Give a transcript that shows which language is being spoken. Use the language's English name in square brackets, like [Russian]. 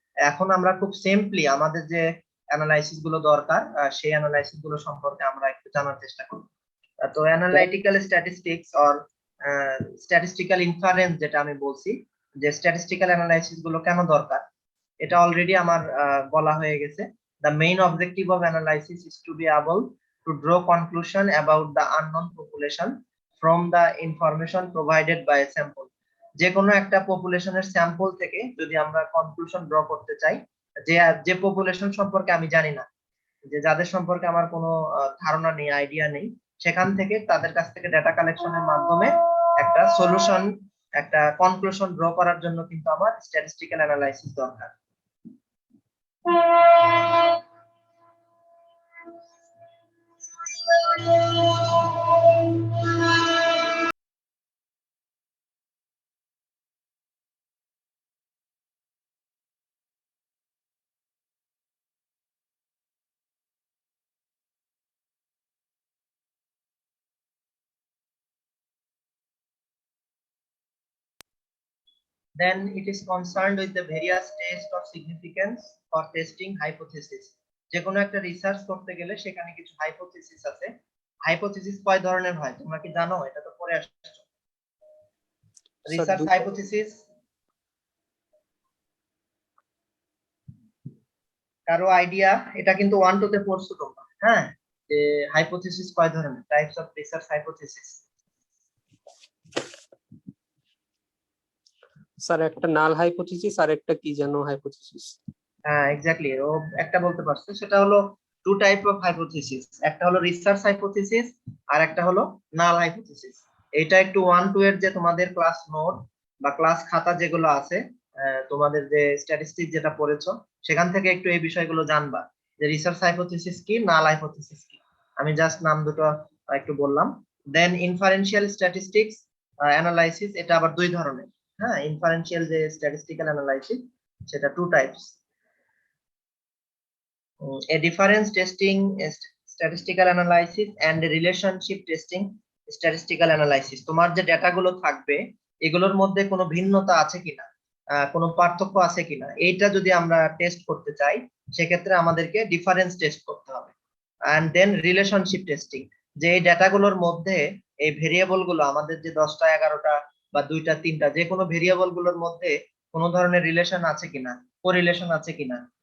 [Bangla] এখন আমরা খুব সিম্পলি আমাদের যে অ্যানালাইসিস গুলো দরকার, সেই অ্যানালাইসিস গুলো সম্পর্কে আমরা একটু জানার চেষ্টা করব। তো analytical statistics or statistical inference, যেটা আমি বলছি, যে স্ট্যাটিস্টিক্যাল অ্যানালাইসিস গুলো কেন দরকার, এটা অলরেডি আমার বলা হয়ে গেছে। [English] The main objective of analysis is to be able to draw conclusion about the unknown population from the information provided by a sample. [Bangla] যে কোনো একটা পপুলেশনের স্যাম্পল থেকে যদি আমরা কনক্লুশন ড্র করতে চাই, যে পপুলেশন সম্পর্কে আমি জানি না, যে যাদের সম্পর্কে আমার কোনো ধারণা নেই, আইডিয়া নেই, সেখান থেকে তাদের কাছ থেকে ডেটা কালেকশনের মাধ্যমে একটা সলিউশন, একটা কনক্লুশন ড্র করার জন্য কিন্তু আমার স্ট্যাটিস্টিক্যাল অ্যানালাইসিস দরকার। [English] Then it is concerned with the various tests of significance for testing hypothesis. [Bangla] যে কোনো একটা রিসার্চ করতে গেলে সেখানে কিছু হাইপোথিসিস আছে। হাইপোথিসিস কয় ধরনের হয় তোমরা কি জানো? এটা তো পড়ে আসছো। রিসার্চ হাইপোথিসিস কারো আইডিয়া? এটা কিন্তু 1 2 তে পড়ছো তোমরা, হ্যাঁ, যে হাইপোথিসিস কয় ধরনের, types of research hypothesis. Sir একটা নাল হাইপোথিসিস আর একটা কি যেন হাইপোথিসিস। হ্যাঁ এক্স্যাক্টলি, ও একটা বলতে পারছো। সেটা হলো টু টাইপ অফ হাইপোথিসিস, একটা হলো রিসার্চ হাইপোথিসিস আর একটা হলো নাল হাইপোথিসিস। এটা একটু 1 2 এর যে তোমাদের ক্লাস নোট বা ক্লাস খাতা যেগুলো আছে, তোমাদের যে স্ট্যাটিস্টিক্স যেটা পড়েছো, সেখান থেকে একটু এই বিষয়গুলো জানবা, যে রিসার্চ হাইপোথিসিস কি, নাল হাইপোথিসিস কি। আমি জাস্ট নাম দুটো একটু বললাম। দেন ইনফারেন্সিয়াল স্ট্যাটিস্টিক্স অ্যানালাইসিস, এটা আবার দুই ধরনের। হ্যাঁ, ইনফারেন্সিয়াল যে স্ট্যাটিস্টিক্যাল অ্যানালাইসিস, সেটা two types. [English] A difference testing is statistical analysis and a relationship testing statistical analysis. [Bangla] তোমার যে ডেটাগুলো থাকবে এগুলোর মধ্যে কোনো ভিন্নতা আছে কিনা, কোনো পার্থক্য আছে কিনা, এইটা যদি আমরা টেস্ট করতে চাই সেক্ষেত্রে আমাদেরকে ডিফারেন্স টেস্ট করতে হবে। [English] and then relationship testing, [Bangla] যে এই ডেটাগুলোর মধ্যে এই ভেরিয়েবল গুলো, আমাদের যে 10টা 11টা বা 2টা 3টা যে কোনো ভেরিয়েবল গুলোর মধ্যে কোনো ধরনের রিলেশন আছে কিনা, কোরিলেশন আছে কিনা।